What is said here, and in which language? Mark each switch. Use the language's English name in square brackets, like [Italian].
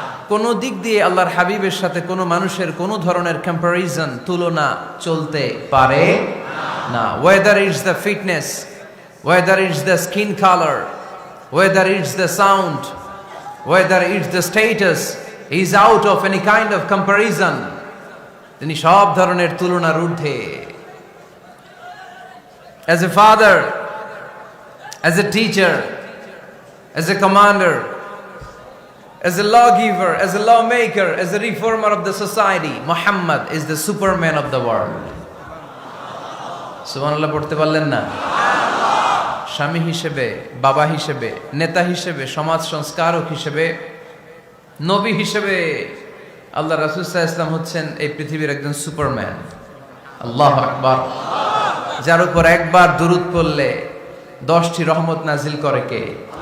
[Bangla] কোন দিক দিয়ে আল্লাহর হাবিবের সাথে কোনো মানুষের কোনো ধরনের কম্পারিজন, তুলনা চলতে পারে না। [English] Whether it's the fitness, whether it's the skin colour, whether it's the sound, whether it's the status, is out of any kind of comparison. [Bangla] তিনি সব ধরনের তুলনার ঊর্ধ্বে। [English] As a father, as a teacher, as a commander, as a lawgiver, as a lawmaker, as a reformer of the society, Muhammad is the superman of the world. [Bangla] সুবহানাল্লাহ পড়তে পারলেন না? স্বামী হিসেবে, বাবা হিসেবে, নেতা হিসেবে, সমাজ সংস্কারক হিসেবে, নবী হিসেবে আল্লাহ রাসূল সাল্লাল্লাহু আলাইহি ওয়াসাল্লাম হচ্ছেন এই পৃথিবীর একজন সুপারম্যান। আল্লাহু আকবার। যার উপর একবার দুরূদ পড়লে 10টি রহমত নাজিল করে কে?